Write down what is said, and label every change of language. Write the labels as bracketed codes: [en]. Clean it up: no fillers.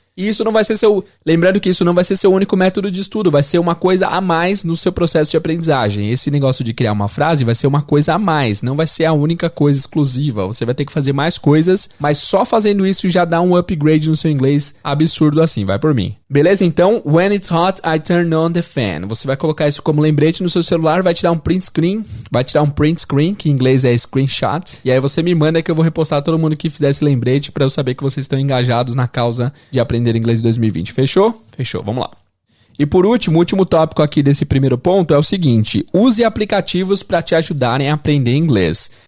[pt] E isso não vai ser lembrando que isso não vai ser seu único método de estudo, vai ser uma coisa a mais no seu processo de aprendizagem. Esse negócio de criar uma frase vai ser uma coisa a mais, não vai ser a única coisa exclusiva. Você vai ter que fazer mais coisas, mas só fazendo isso já dá um upgrade no seu inglês absurdo assim, vai por mim. Beleza? [en] Então, when it's hot, I turn on the fan. [pt] Você vai colocar isso como lembrete no seu celular, vai tirar um print screen, que em inglês é screenshot, e aí você me manda que eu vou repostar todo mundo que fizer esse lembrete pra eu saber que vocês estão engajados na causa de aprender inglês em 2020. Fechou? Fechou. Vamos lá. E por último, o último tópico aqui desse primeiro ponto é o seguinte: use aplicativos para te ajudarem a aprender inglês.